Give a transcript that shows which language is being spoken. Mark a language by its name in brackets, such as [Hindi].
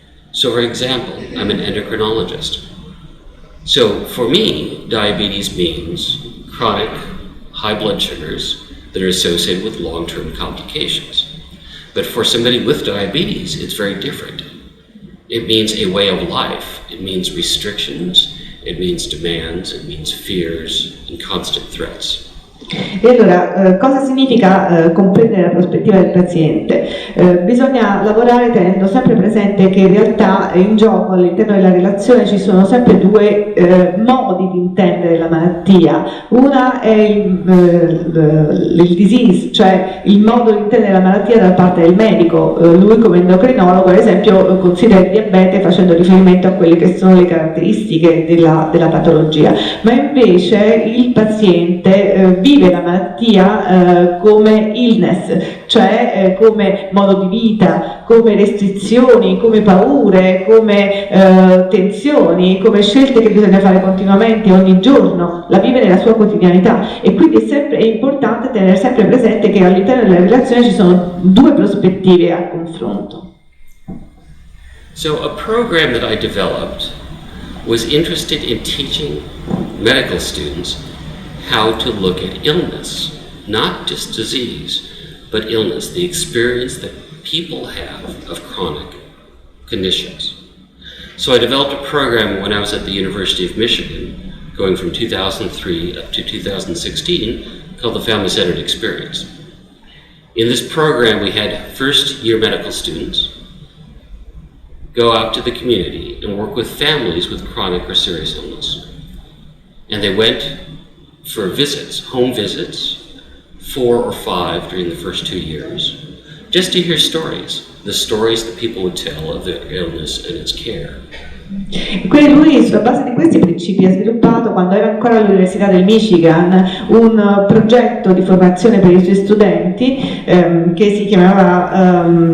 [English] So for example, I'm an endocrinologist. So for me, diabetes means chronic high blood sugars that are associated with long-term complications. But for somebody with diabetes, it's very different. It means a way of life. It means restrictions, it means demands, it means fears and constant threats. [Italian] E allora, cosa significa comprendere la prospettiva del paziente? Bisogna lavorare tenendo sempre presente che in realtà in gioco all'interno della relazione ci sono sempre due modi di intendere la malattia. Una è il disease, cioè il modo di intendere la malattia da parte del medico. Lui come endocrinologo, ad esempio, considera il diabete facendo riferimento a quelle che sono le caratteristiche della patologia, ma invece il paziente vive la malattia come illness, cioè come modo di vita, come restrizioni, come paure, come tensioni, come scelte che bisogna fare continuamente ogni giorno, la vive nella sua quotidianità, e quindi è importante tenere sempre presente che all'interno della relazione ci sono due prospettive a confronto. [English] So a program that I developed was interested in teaching medical students how to look at illness, not just disease, but illness, the experience that people have of chronic conditions. So I developed a program when I was at the University of Michigan, going from 2003 up to 2016, called the Family-Centered Experience. In this program we had first-year medical students, go out to the community and work with families with chronic or serious illness. And they went for visits, home visits, 4 or 5 during the first 2 years, just to hear stories, the stories that people would tell of their illness and its care. [Italian] Quindi lui, sulla base di questi principi, ha sviluppato, quando era ancora all'Università del Michigan, un progetto di formazione per i suoi studenti che si chiamava